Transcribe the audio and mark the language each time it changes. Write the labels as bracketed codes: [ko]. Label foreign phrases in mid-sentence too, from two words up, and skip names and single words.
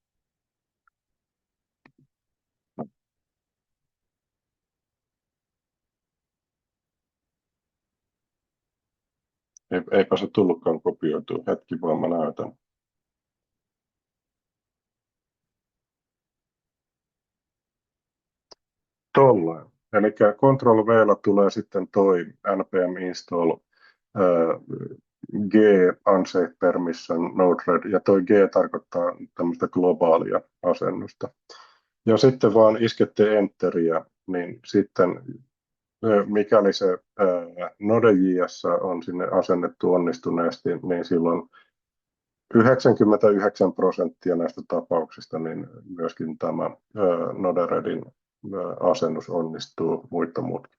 [fi] Eipä se tullutkaan kopioitua. Hetki vaan mä näytän. Tolleen. Eli Ctrl-V:llä tulee sitten toi [en] npm install g unsafe permission node-red, [fi] ja toi g tarkoittaa tämmöistä globaalia asennusta. Ja sitten vaan iskette enteriä, niin sitten mikäli se Node.js on sinne asennettu onnistuneesti, niin silloin 99% näistä tapauksista niin myöskin tämä Node-REDin asennus onnistuu muita muutkin.